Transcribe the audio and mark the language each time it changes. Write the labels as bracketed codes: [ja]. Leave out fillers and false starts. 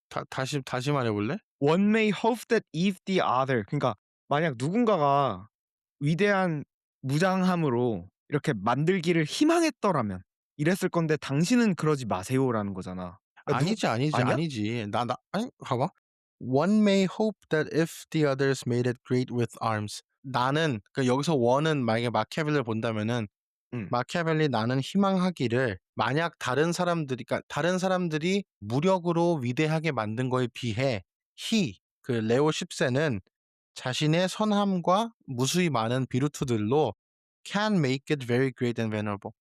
[ko] 다시 말해 볼래? [en] one may hope that if the other [ko] 그러니까 만약 누군가가 위대한 무장함으로 이렇게 만들기를 희망했더라면 이랬을 건데 당신은 그러지 마세요라는 거잖아. 그러니까 누 아니지, 아니지, 아니야? 아니지. 아니 봐봐. [en] "One may hope that if the others made it great with arms." [ko] 나는 여기서 one은 만약에 마키아벨리를 본다면은 응. 마키아벨리 "나는 희망하기를 만약 다른 사람들이 무력으로 위대하게 만든 거에 비해 레오 10 세는 자신의 선함과 무수히 많은 비루투들로 [en] can make it very great and venerable."